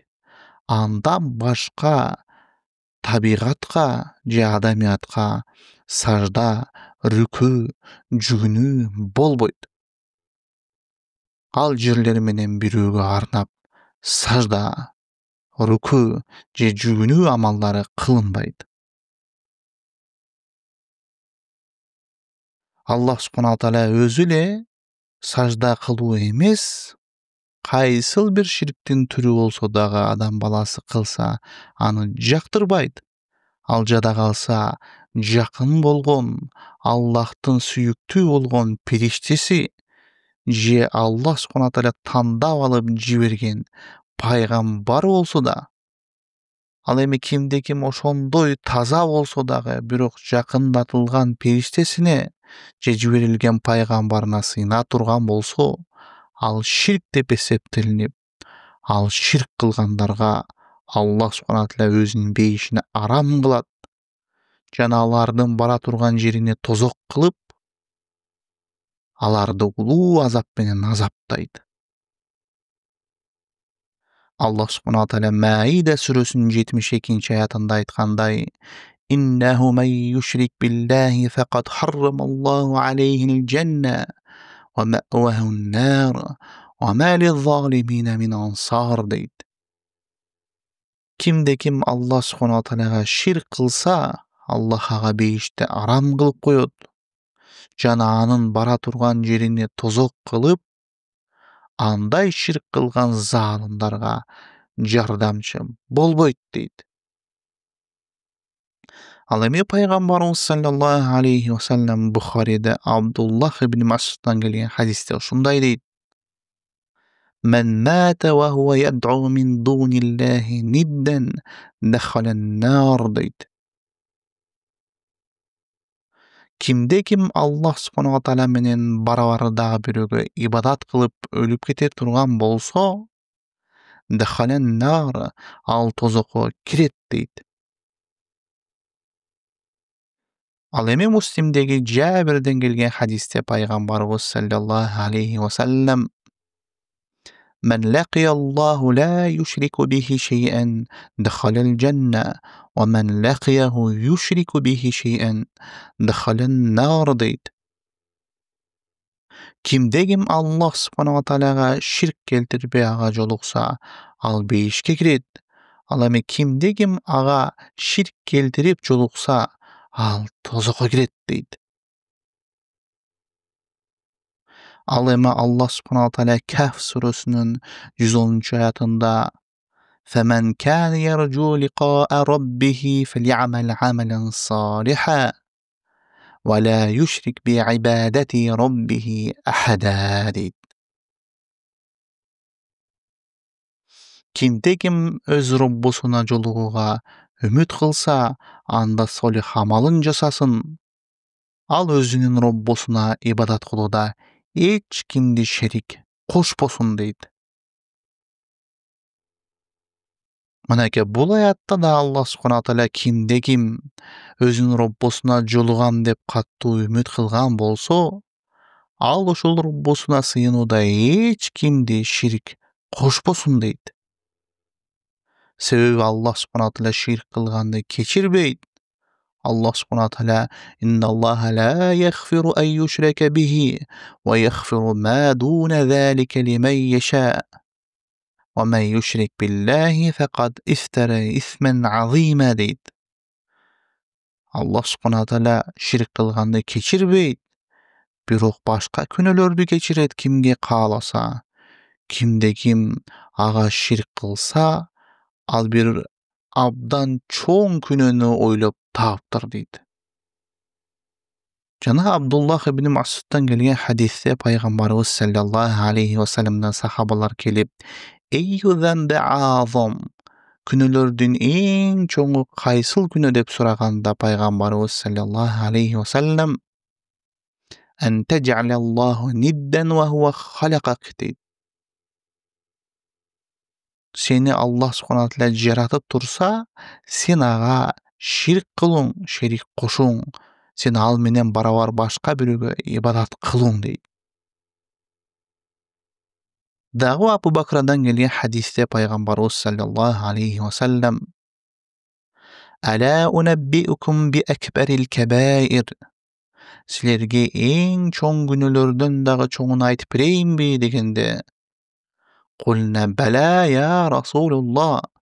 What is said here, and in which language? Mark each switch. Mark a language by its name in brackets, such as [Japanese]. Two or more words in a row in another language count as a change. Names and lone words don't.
[Kyrgyz] Андан башка табигатка же адамиятка сажда, рүкү, жүгүнүү болбойт. ал жерлер менен бирөөгө арнап сажда, рүкү же жүгүнүү амалдары кылынбайт. [Arabic] الله سبحانه تعالى [Kyrgyz] өзү эле сажда кылуу эмес, кайсыл бир ширктин түрү болсо дагы адам баласы кылса, аны жактырбайт. Ал жада калса, жакын болгон, Аллахтын сүйүктүү болгон периштеси же [Arabic] الله سبحانه تعالى [Kyrgyz] тандап алып жиберген пайгамбар болсо да, ал эми ким ошондой таза болсо дагы, бирок жакындатылган периштесине же жиберилген пайгамбарына сыйына турган болсо, ал ширк деп эсептелинип, ал ширк кылгандарга [Arabic] الله سبحانه تعالى [Kyrgyz] өзүнүн бейишине арам кылат жана алардын бара турган жерине тозок кылып, аларды улуу азап менен азаптайт. [Arabic] الله سبحانه تعالى [Kyrgyz] Маида сүрөсүнүн 72-аятында айткандай: [Arabic] «إنه من يشرك بالله فقد حرم الله عليه الجنة ومأواه النار وما للظالمين من أنصار» дейт. [Kyrgyz] Ким [Arabic] الله سبحانه تعالى [Kyrgyz] ширк кылса, Аллах ага бейишти арам кылып коет жана анын бара турган жерине тозок кылып, андай ширк кылган заалымдарга жардамчы болбойт дейт. Ал эми пайгамбарыбыз [Arabic] صلى الله عليه وسلم [Kyrgyz] Бухариде Абдуллах ибн Мас'удтан келген хадисте ушундай дейт: [Arabic] «من مات وهو يدعو من دون الله ندا دخل النار» [Kyrgyz] дейт. Ким [Arabic] الله سبحانه تعالى [Kyrgyz] менен барабар дагы бирөөгө ибадат кылып өлүп кете турган болсо, [Arabic] دخل النار, [Kyrgyz] ал тозокко кирет дейт. Ал эми Муслимдеги Жабирден келген хадисте пайгамбарыбыз [Arabic] صلى الله عليه وسلم: «من لقي الله لا يشرك به شيئا دخل الجنة ومن لقيه يشرك به شيئا دخل النار» дейт. [Kyrgyz] Ким [Arabic] الله سبحانه تعالى [Kyrgyz] ширк келтирбей ага жолукса, ал бейишке кирет. Ал эми ким ага ширк келтирип жолукса, ал тозокко кирет дейт. Ал эми [Arabic] الله سبحانه تعالى [Kyrgyz] Каф сүрөсүнүн 110-аятында: [Arabic] «فمن كان يرجو لقاء ربه فليعمل عملا صالحا ولا يشرك بعبادة ربه أحدا» дейт. [Kyrgyz] Ким өз Роббусуна жолугууга үмүт кылса, анда солих амалын жасасын. Ал өзүнүн Роббусуна ибадат кылууда эч кимди шерик кошпосун дейт. Мынакей бул аятта да [Arabic] الله سبحانه تعالى [Kyrgyz] ким өзүнүн Роббусуна жолугам деп каттуу үмүт кылган болсо, ал ошол Роббусуна сыйынууда эч кимди ширик кошпосун дейт. Себеби [Arabic] الله سبحانه تعالى [Kyrgyz] ширк кылганды кечирбейт. [Arabic] الله سبحانه تعالى: «إن الله لا يغفر أن يشرك به ويغفر ما دون ذلك لمن يشاء. ومن يشرك بالله فقد افترى إثما عظيما» дейт. الله سبحانه تعالى [Kyrgyz] ширк кылганды кечирбейт, бирок башка күнөөлөрдү кечирет кимге кааласа. Ким ага ширк кылса, ал бир абдан чоң күнөөнү ойлоп таптыр дейт. Жана Абдуллах ибн Мас'удтан келген хадисте пайгамбарыбыз [Arabic] صلى الله عليه وسلم [Kyrgyz] сахабалар келип: [Arabic] «أي الذنب أعظم, [Kyrgyz] күнөөлөрдүн эң чоңу кайсыл күнөө?» деп сураганда пайгамбарыбыз [Arabic] صلى الله عليه وسلم: «أن تجعل لله ندا وهو خلقك» дейт. [Kyrgyz] Сени [Arabic] الله سبحانه تعالى [Kyrgyz] жаратып турса, сен ага ширк кылуң, шерик кошуң, сен ал менен барабар башка бирөөгө ибадат кылуң дейт. Дагы Абу Бакрадан келген хадисте пайгамбарыбыз [Arabic] صلى الله عليه وسلم: «ألا أنبئكم بأكبر الكبائر». [Kyrgyz] Силерге эң чоң күнөөлөрдөн дагы чоңун айтып берейинби дегенде, [Arabic] «قلنا بلى يا رسول الله».